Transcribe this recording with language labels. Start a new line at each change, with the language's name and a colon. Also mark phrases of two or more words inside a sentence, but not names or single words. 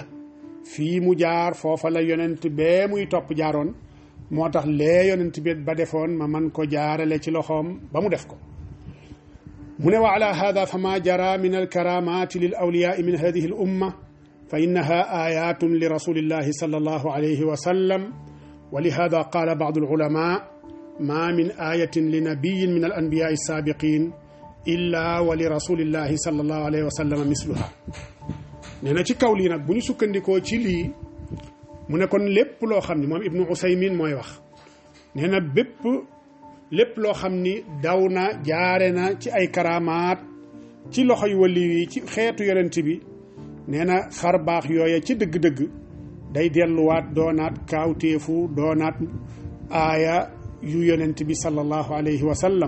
Wolof: fii mu jaar foofa la yonent bee muy topp jaaroon, moo tax lee yonent bi ba defoon ma man ko jaarale ci loxoom ba mu def ko. mu ne
Arabic: وعلى هذا فما جرى من الكرامات للأولياء من هذه الأمة فإنها آية لرسول الله صلى الله عليه وسلم ولهذا قال بعض العلماء ما من آية لنبي من الأنبياء السابقين إلا ولرسول الله صلى الله عليه وسلم مثلها.
Wolof: nee na ci kaw lii nag bu ñu sukkandikoo ci lii mu ne kon lépp loo xam ni moom Ibnu Usaymin mooy wax, nee na lépp loo xam ni daw na jaare na ci ay karamaat ci loxoy wali yi ci xeetu yonent bi, nee na xar baax yooya ci dëgg-dëgg day delluwaat doonaat kaawteefu, doonaat aaya yu yonent bi
Arabic: صلى الله عليه وسلم.